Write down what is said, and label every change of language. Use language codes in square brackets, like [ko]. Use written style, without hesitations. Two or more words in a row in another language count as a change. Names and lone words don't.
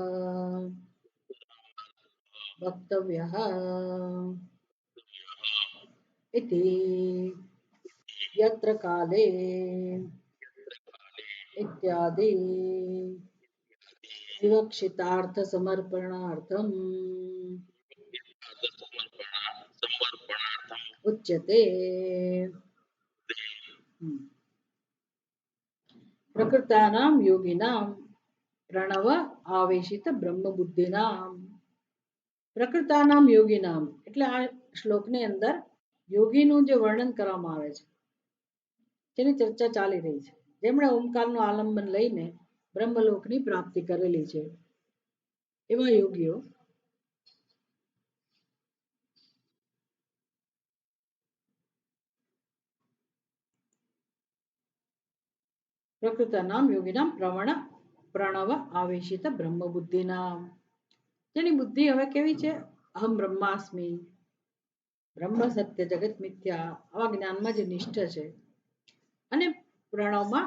[sa] वक्तव्यः इति यत्र काले इत्यादि विवक्षितार्थ समर्पणार्थम् उच्यते. प्रकृतानां योगिनां प्रणव आवेशित ब्रह्म बुद्धिनां प्रकृतानाम योगीनाम [gu] એટલે આ શ્લોકની અંદર યોગીનું જે વર્ણન કરવામાં આવે છે તેની ચર્ચા ચાલી રહી છે જેમણે ઓમકારનું આલંબન લઈને બ્રહ્મલોકની પ્રાપ્તિ કરેલી છે એવા યોગીઓ [sa] प्रकृतानाम योगीनाम प्रणव आवेशित ब्रह्म बुद्धिनाम [gu] જેની બુદ્ધિ હવે કેવી છે [sa] अहम ब्रह्मास्मि ब्रह्म सत्य जगत मिथ्या [gu] આવા જ્ઞાનમાં જે નિષ્ઠ છે અને પ્રણવમાં